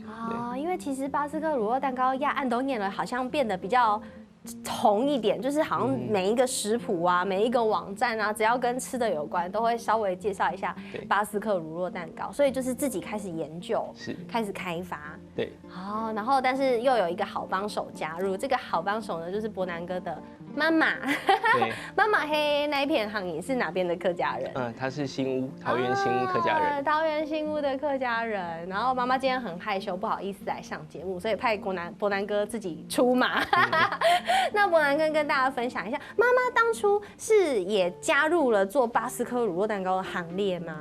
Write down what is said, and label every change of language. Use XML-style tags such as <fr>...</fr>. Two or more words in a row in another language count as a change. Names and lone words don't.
<zh>因為其實巴斯克乳酪蛋糕按多年了，好像變得比較紅一點，就是好像每一個食譜啊，每一個網站啊，只要跟吃的有關，都會稍微介紹一下巴斯克乳酪蛋糕，所以就是自己開始研究，開始開發，對，然後但是又有一個好幫手加入，這個好幫手呢，就是伯南哥的妈妈，对，妈妈嘿那一片行业是哪边的客家人？他是新屋，桃园新屋客家人。桃园新屋的客家人。然后妈妈今天很害羞，不好意思来上节目，所以派伯南哥自己出马。那伯南哥跟大家分享一下，妈妈当初是也加入了做巴斯克乳酪蛋糕的行列吗？</zh>